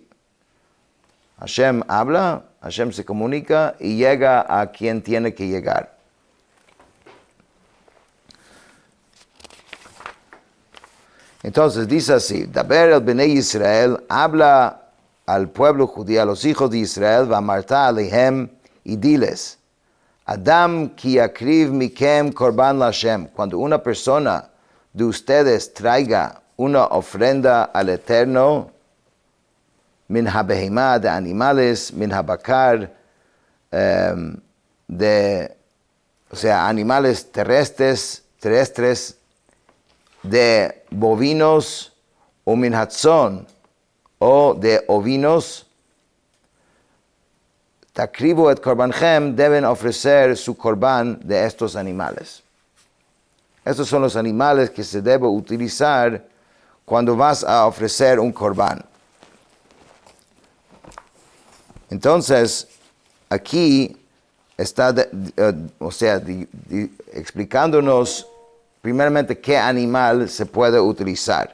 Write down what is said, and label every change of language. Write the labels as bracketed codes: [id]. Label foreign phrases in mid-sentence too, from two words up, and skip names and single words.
[es] Hashem habla, Hashem se comunica y llega a quien tiene que llegar. Entonces dice así, [he] דבר אל בני ישראל, [es] habla al pueblo judío, a los hijos de Israel, [he] ואמרת אלהם, [es] y diles, [he] אדם כי יקריב מכם קרבן השם. [es] Cuando una persona de ustedes traiga una ofrenda al Eterno, [he] מן הבהמה, [es] de animales, [he] מן הבקר, [es] o sea, animales terrestres, de bovinos o [he] מן הצאן, [es] o de ovinos, [he] תקריבו את קרבנכם, [es] deben ofrecer su korban de estos animales. Estos son los animales que se debe utilizar cuando vas a ofrecer un korban. Entonces, aquí está, explicándonos primeramente qué animal se puede utilizar.